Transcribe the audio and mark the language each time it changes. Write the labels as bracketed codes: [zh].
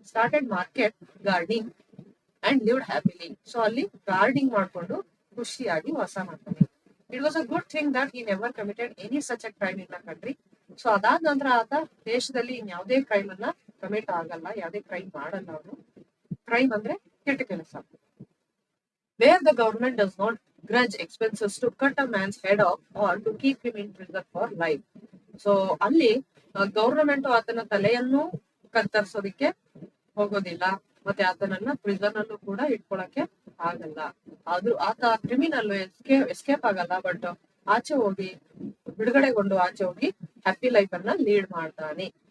[en] Started market gardening and lived happily. [kn] So ಅಲ್ಲಿ guarding ಮಾಡ್ಕೊಂಡು ಖುಷಿಯಾಗಿ ವಾಸ ಮಾಡ್ತಾನೆ. [en] It was a good thing that he never committed any such a crime in the country. [kn] So ಅದಾದ ನಂತರ ಆತ ದೇಶದಲ್ಲಿ ಇನ್ಯಾವುದೇ ಕ್ರೈಮ್ ಅನ್ನ ಕಮಿಟ್ ಆಗಲ್ಲ, ಯಾವುದೇ ಕ್ರೈಮ್ ಮಾಡಲ್ಲ ಅವನು. ಕ್ರೈಮ್ ಅಂದ್ರೆ ಕೆಟ್ಟ ಕೆಲಸ. [en] Where the government does not grudge expenses to cut a man's head off or to keep him in prison for life. [kn] So ಅಲ್ಲಿ ಗವರ್ನಮೆಂಟ್ ಆತನ ತಲೆಯನ್ನು ಕತ್ತರಿಸೋದಿಕ್ಕೆ ಹೋಗೋದಿಲ್ಲ, ಮತ್ತೆ ಆತನನ್ನ ಪ್ರಿಸನ್ ಅಲ್ಲೂ ಕೂಡ ಇಟ್ಕೊಳಕ್ಕೆ ಆಗಲ್ಲ. ಆದ್ರೂ ಆತ ಕ್ರಿಮಿನಲ್ ಎಸ್ಕೇಪ್ ಆಗಲ್ಲ, ಬಟ್ ಆಚೆ ಹೋಗಿ ಬಿಡುಗಡೆಗೊಂಡು ಆಚೆ ಹೋಗಿ ಹ್ಯಾಪಿ ಲೈಫ್ ಅನ್ನ ಲೀಡ್ ಮಾಡ್ತಾನೆ.